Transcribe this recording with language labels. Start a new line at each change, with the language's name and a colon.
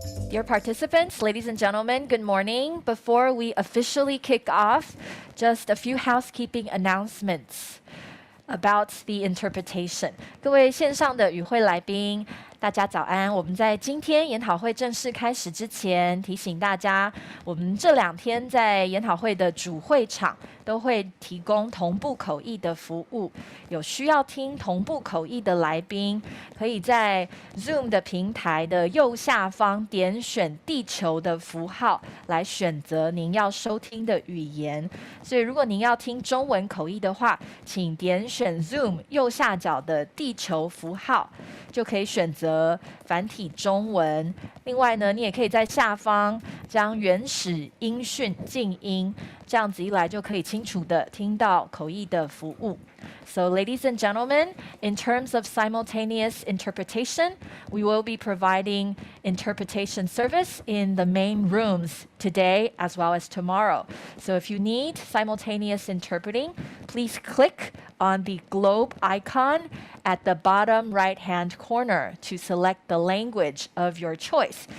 English: Dear participants, ladies and gentlemen, good morning. Before we officially kick off, just a few housekeeping announcements about the interpretation.
Chinese: 各位线上的与会来宾，大家早安。我们在今天研讨会正式开始之前，提醒大家，我们这2天在研讨会的主会场都会提供同步口译的服务。有需要听同步口译的来宾，可以在 Zoom 的平台的右下方点选地球的符号来选择您要收听的语言。所以如果您要听中文口译的话，请点选 Zoom 右下角的地球符号，就可以选择繁体中文。另外呢，你也可以在下方将原始音讯静音，这样子一来就可以清楚的听到口译的服务。
English: So, ladies and gentlemen, in terms of simultaneous interpretation, we will be providing interpretation service in the main rooms today as well as tomorrow. So if you need simultaneous interpreting, please click on the globe icon at the bottom right-hand corner to select the language of your choice.